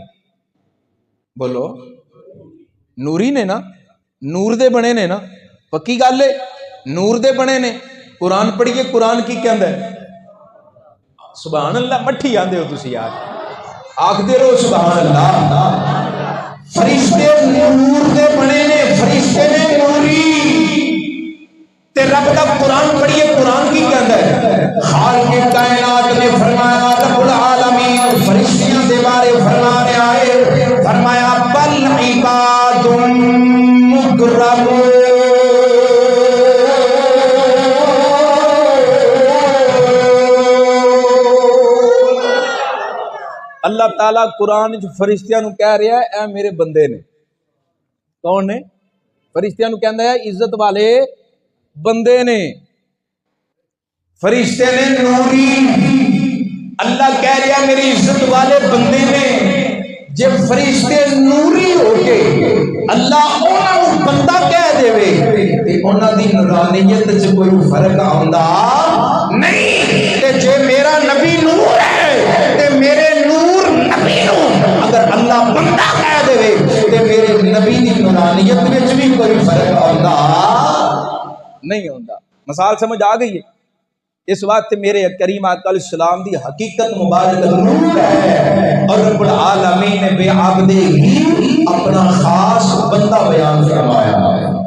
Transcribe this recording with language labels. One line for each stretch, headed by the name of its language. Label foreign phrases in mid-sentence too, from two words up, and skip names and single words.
Punjabi: بولو نوری نے نا، نور دے بنے نے نا، پکی گل ہے نور دے بنے نے۔ قرآن پڑھیے قرآن کی کہندا ہے
Arabic: سبحان اللہ،
Punjabi: مٹھی آندے ہو تسی یار، آکھدے رہو
Arabic: سبحان اللہ۔
Punjabi: فرشتے نور دے بنے نے، فرشتے نے نوری تے رب دا قرآن پڑھیے قرآن کی کہندا ہے خالق کائنات نے فرمایا، رب العالمین فرشتیاں دے بارے فرمانے آئے، فرمایا
Arabic: بل عباد مکرمون۔
Punjabi: اللہ تعالیٰ قرآن فرشتیاں نو کہہ رہا ہے اے میرے بندے نے، کون نے؟ فرشتیاں نو کہندا ہے عزت والے بندے نے، فرشتے نے نوری، اللہ کہہ رہا میری عزت والے بندے نے۔ جب فرشتے نوری ہو کے اللہ انہاں نوں بندہ کہہ دے تے انہاں دی نورانیت وچ کوئی فرق آندا نہیں۔ تے جے میرا نبی نور ہے تے میرے نور نبی نوں اگر اللہ بندہ کہہ دے تے میرے نبی دی نورانیت وچ بھی کوئی فرق آندا نہیں ہوندا۔ مثال سمجھ آ گئی ہے؟ اس وقت میرے کریم آقا علیہ السلام دی حقیقت مبارک نور ہے، اور رب العالمین نے بے عابد ہی اپنا خاص بندہ بیان فرمایا ہے۔